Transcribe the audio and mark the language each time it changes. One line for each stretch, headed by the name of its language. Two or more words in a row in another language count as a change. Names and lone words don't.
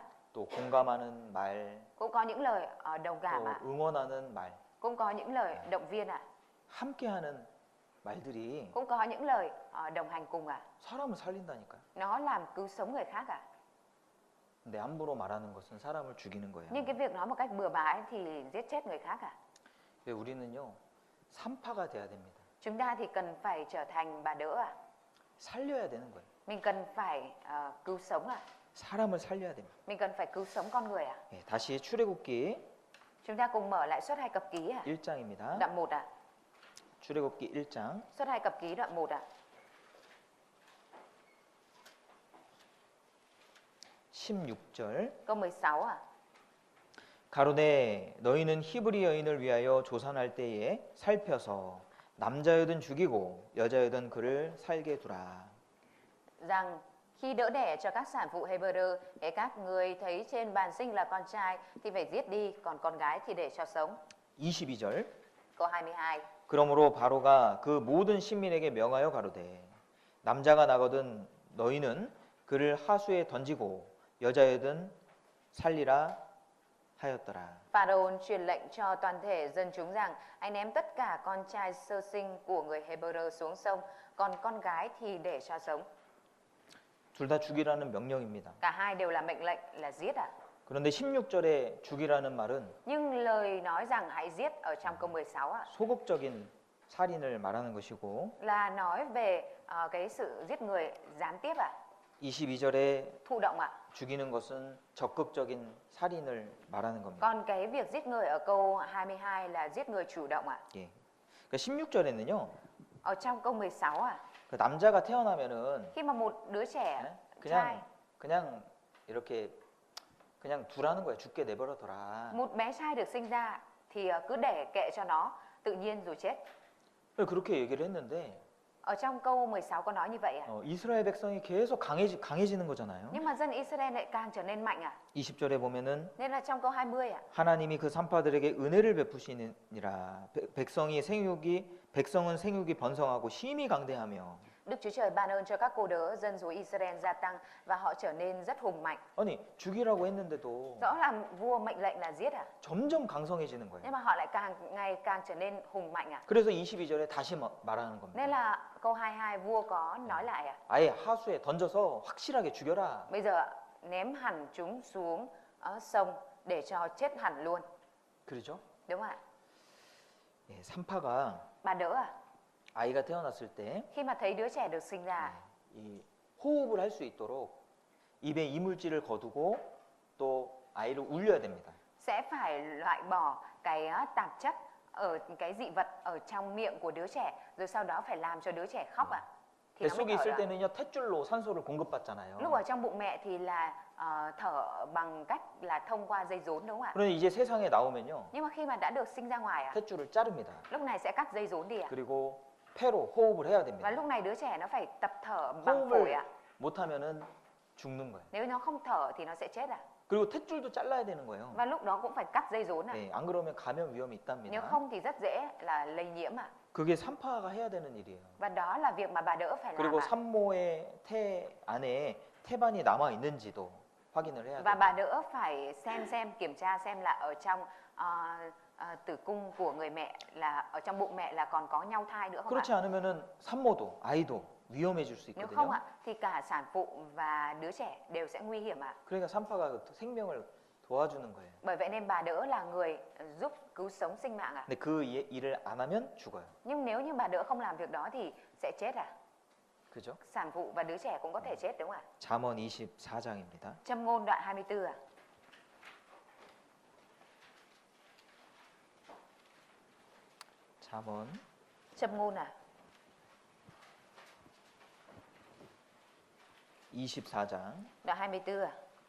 Korean: 또 공감하는 말,
Vietnamese: Cũng có những lời đồng
Korean: 또
Vietnamese: cảm ạ.
Korean: 응원하는 말,
Vietnamese: Cũng có những lời động viên ạ.
Korean: 함께하는 말들이
Vietnamese: Cũng có những lời đồng hành cùng ạ.
Korean: 사람을 살린다니까요.
Vietnamese: Nó làm cứu sống người khác ạ.
Korean: 근데 함부로 말하는 것은 사람을 죽이는 거예요.
Vietnamese: Nhưng cái việc nói một cách bừa bãi thì giết chết người khác ạ.
Korean: 왜 우리는요 산파가 돼야 됩니다.
Vietnamese: Chúng ta thì cần phải trở thành bà đỡ ạ.
Korean: 살려야 되는 거예요.
Vietnamese: Mình cần phải cứu sống ạ.
Korean: 사람을 살려야 됩니다.
Vietnamese: Mình cần phải cứu sống con người ạ.
Korean: 예, 다시 출애굽기
Vietnamese: Chúng ta cùng mở lại Xuất Ai Cập Ký ạ.
Korean: 1장입니다.
Vietnamese: Đoạn 1 ạ.
Korean: 출애굽기 1장
Vietnamese: Xuất Ai Cập Ký đoạn 1 ạ.
Korean: 16절
Vietnamese: Câu 16 ạ.
Korean: 가로되 너희는 히브리 여인을 위하여 조산할 때에 살펴서 남자여든 죽이고 여자여든 그를 살게 두라.
Vietnamese: Rằng khi đỡ đẻ cho các sản phụ Hebrew, để các người thấy trên bàn sinh là con trai thì phải giết đi, còn con gái thì để cho sống.
Korean: 22절
Vietnamese: Câu 22.
Korean: 그러므로 바로가 그 모든 신민에게 명하여 가로되 남자가 나거든 너희는 그를 하수에 던지고 여자여든 살리라 하였더라.
Vietnamese: Pharaoh truyền lệnh cho toàn thể dân chúng rằng anh ném tất cả con trai sơ sinh của người Hebrew xuống sông, còn con gái thì để cho sống.
Korean: 둘 다 죽이라는 명령입니다.
Vietnamese: Cả hai đều là mệnh lệnh là giết ạ.
Korean: 그런데 16절에 죽이라는 말은
Vietnamese: Nhưng lời nói rằng hãy giết ở trong câu 16 ạ,
Korean: 소극적인 살인을 말하는 것이고
Vietnamese: là nói về cái sự giết người gián tiếp ạ,
Korean: 22절에
Vietnamese: thụ động ạ.
Korean: 죽이는 것은 적극적인 살인을 말하는 겁니다.
Vietnamese: Còn cái việc giết người ở câu 22 là giết người chủ động ạ.
Korean: 예. 그러니까 16절에는요.
Vietnamese: Ở trong câu 16 ạ,
Korean: 그 남자가 태어나면은
Vietnamese: khi mà một đứa trẻ
Korean: 예?
Vietnamese: trai,
Korean: 그냥 이렇게 그냥 두라는 거예요. 죽게 내버려둬라.
Vietnamese: một bé trai được sinh ra thì cứ để kệ cho nó tự nhiên rồi chết.
Korean: 그렇게 얘기를 했는데
Vietnamese: Ở trong câu 16 có nói như vậy ạ.
Korean: 이스라엘 백성이 계속 강해지는 거잖아요.
Vietnamese: Nhưng mà dân Israel lại càng trở nên mạnh ạ.
Korean: 20절에 보면은
Vietnamese: Nên là trong câu 20 ạ.
Korean: 하나님이 그 산파들에게 은혜를 베푸시니라. 백성은 생육이 번성하고 심히 강대하며.
Vietnamese: Đức Chúa Trời ban ơn cho các cô đỡ, dân số Israel gia tăng và họ trở nên rất hùng mạnh.
Korean: 아니 죽이라고 했는데도
Vietnamese: Rõ là vua mệnh lệnh là giết ạ.
Korean: 점점 강성해지는 거예요.
Vietnamese: Nhưng mà họ lại ngày càng trở nên hùng mạnh ạ.
Korean: 그래서 22절에 다시 말하는 겁니다.
Vietnamese: Nên là câu 22 vua có nói lại ạ.
Korean: 아예 하수에 던져서 확실하게 죽여라.
Vietnamese: Bây giờ ném hẳn chúng xuống sông để cho chết hẳn luôn.
Korean: 그러죠?
Vietnamese: Đúng không ạ?
Korean: 예, 산파가
Vietnamese: Bà đỡ à?
Korean: 아이가 태어났을 때
Vietnamese: Khi mà thấy đứa trẻ được sinh ra,
Korean: 이 호흡을 할 수 있도록 입에 이물질을 거두고 또 아이를 울려야 됩니다.
Vietnamese: sẽ phải loại bỏ cái tạp chất ở cái dị vật ở trong miệng của đứa trẻ, rồi sau đó phải làm cho đứa trẻ khóc ạ. Thì nó mới
Korean: 뱃속에
Vietnamese: thở
Korean: 있을
Vietnamese: được.
Korean: 때는요 탯줄로 산소를 공급받잖아요.
Vietnamese: Lúc ở trong bụng mẹ thì là thở bằng cách là thông qua dây rốn, đúng không ạ?
Korean: 그런데 이제 세상에 나오면요
Vietnamese: Nhưng mà khi mà đã được sinh ra ngoài ạ,
Korean: 탯줄을 자릅니다.
Vietnamese: lúc này sẽ cắt dây rốn đi ạ.
Korean: 그리고 폐로 호흡을 해야
Vietnamese: Và
Korean: 됩니다.
Vietnamese: lúc này đứa trẻ nó phải tập thở bằng phổi
Korean: 호흡을
Vietnamese: ạ.
Korean: 못하면은 죽는 거예요.
Vietnamese: Nếu nó không thở thì nó sẽ chết ạ.
Korean: 그리고 탯줄도 잘라야 되는 거예요.
Vietnamese: Và lúc đó cũng phải cắt dây rốn ạ.
Korean: 네, 안 그러면 감염 위험이
Vietnamese: Nếu
Korean: 있답니다.
Vietnamese: không thì rất dễ là lây nhiễm ạ.
Korean: 그게 산파가 해야 되는 일이에요.
Vietnamese: Và đó là việc mà bà đỡ phải làm
Korean: 그리고
Vietnamese: ạ.
Korean: 산모의 태 안에 태반이 남아 있는지도 확인을 해야
Vietnamese: Và
Korean: 돼요.
Vietnamese: bà đỡ phải xem kiểm tra xem là ở trong tử cung của người mẹ, là ở trong bụng mẹ là còn có nhau thai nữa không ạ?
Korean: 그렇지 않으면은 산모도 아이도 위험해질 수
Vietnamese: Nếu không
Korean: 있거든요.
Vietnamese: ạ thì cả sản phụ và đứa trẻ đều sẽ nguy hiểm ạ.
Korean: 그러니까 산파가 그 생명을 도와주는 거예요.
Vietnamese: Bởi vậy nên bà đỡ là người giúp cứu sống sinh mạng ạ.
Korean: 근데 그 일을 안 하면 죽어요.
Vietnamese: Nhưng nếu như bà đỡ không làm việc đó thì sẽ chết ạ.
Korean: 그죠?
Vietnamese: Sản phụ và đứa trẻ cũng có thể chết, đúng không ạ?
Korean: 잠언 24장입니다.
Vietnamese: Châm ngôn đoạn 24 ạ.
Korean: 잠언
Vietnamese: Châm ngôn à?
Korean: 24장
Vietnamese: Đoạn 24 à?